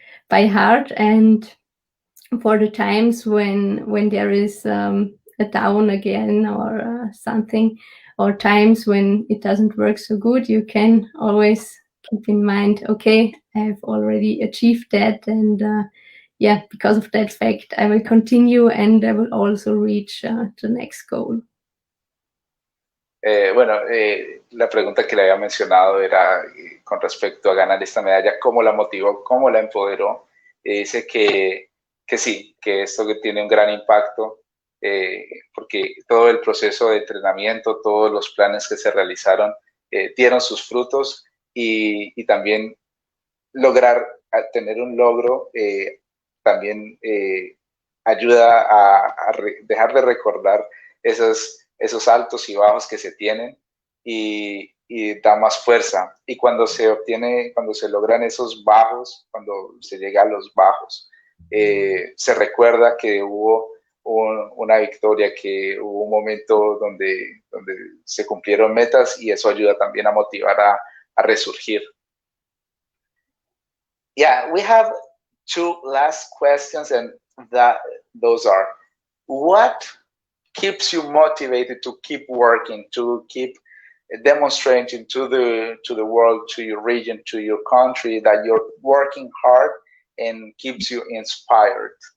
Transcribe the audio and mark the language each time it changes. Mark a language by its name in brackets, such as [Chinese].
[English] by heart, and for the times when there is a down again, or something, or times when it doesn't work so good, you can always keep in mind, okay, I've already achieved that, and yeah, because of that fact, I will continue, and I will also reach the next goal. [Spanish] Bueno, la pregunta que le había mencionado era con respecto a ganar esta medalla, ¿cómo la motivó, cómo la empoderó? Dice que sí, que esto que tiene un gran impacto, porque todo el proceso de entrenamiento, todos los planes que se realizaron dieron sus frutos, y también lograr tener un logro también ayuda a dejar de recordar esos altos y bajos que se tienen, y da más fuerza. Y cuando se logran esos bajos, cuando se llega a los bajos, se recuerda que hubo una victoria, que hubo un momento donde se cumplieron metas, y eso ayuda también a motivar a resurgir. [English] Yeah, we have two last questions, and those are, what keeps you motivated to keep working, to keep demonstrating to the world, to your region, to your country, that you're working hard and keeps you inspired?